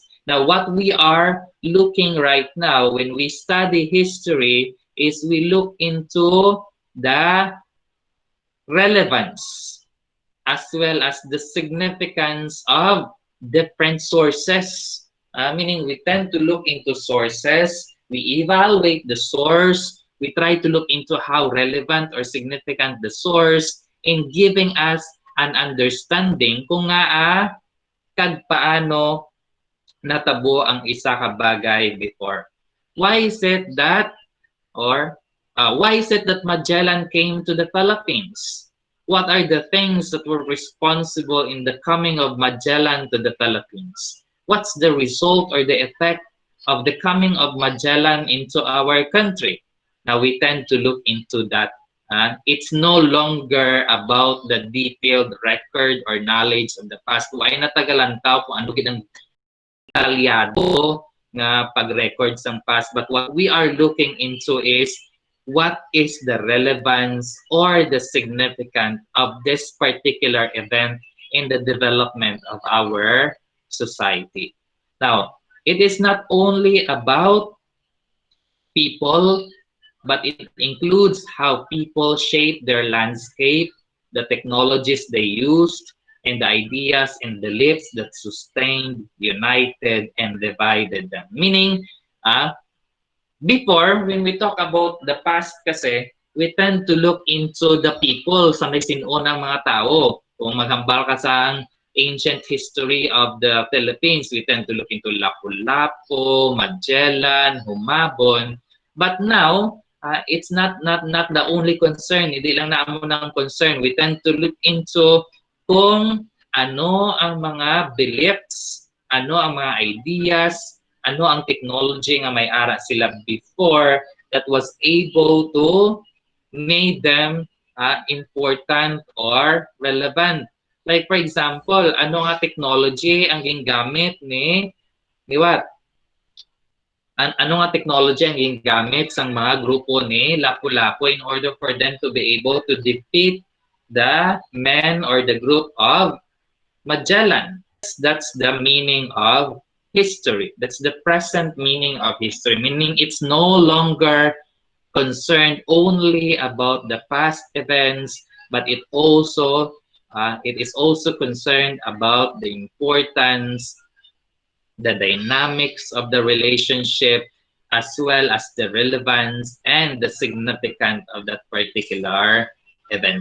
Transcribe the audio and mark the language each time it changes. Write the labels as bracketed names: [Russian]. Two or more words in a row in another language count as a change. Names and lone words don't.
[English] Now, what we are looking right now when we study history is we look into the relevance as well as the significance of different sources. Meaning, we tend to look into sources, we evaluate the source, we try to look into how relevant or significant the source in giving us an understanding [Hiligaynon] kung nga kag paano natabo ang isa ka bagay [English] before. Why is it that or why is it that Magellan came to the Philippines? What are the things that were responsible in the coming of Magellan to the Philippines? What's the result or the effect of the coming of Magellan into our country? Now we tend to look into that. It's no longer about the detailed record or knowledge of the past. Why [Hiligaynon] natagalan tao kung ano gid ang detalyado nga pag-record ng [English] past, but what we are looking into is what is the relevance or the significance of this particular event in the development of our society. Now, it is not only about people, but it includes how people shape their landscape, the technologies they used, and the ideas and beliefs that sustained, united, and divided them. Meaning, before, when we talk about the past kasi, we tend to look into the people [Hiligaynon] sa may sinunang mga tao. Kung maghambal ka sa [English] ancient history of the Philippines, we tend to look into Lapu-Lapu, Magellan, Humabon. But now, it's not the only concern. [Hiligaynon] Hindi lang naamo ng concern. [English] We tend to look into [Hiligaynon] kung ano ang mga [English] beliefs, [Hiligaynon] ano ang mga [English] ideas, [Hiligaynon] ano ang [English] technology [Hiligaynon] nga may ara sila [English] before that was able to make them important or relevant. Like for example, [Hiligaynon] ano nga technology ang gingamit ni what? Ano nga technology ang gingamit sa mga grupo ni Lapu-Lapu [English] in order for them to be able to defeat the men or the group of Magellan? That's the meaning of history. That's the present meaning of history, meaning it's no longer concerned only about the past events, but it is also concerned about the importance, the dynamics of the relationship, as well as the relevance and the significance of that particular event.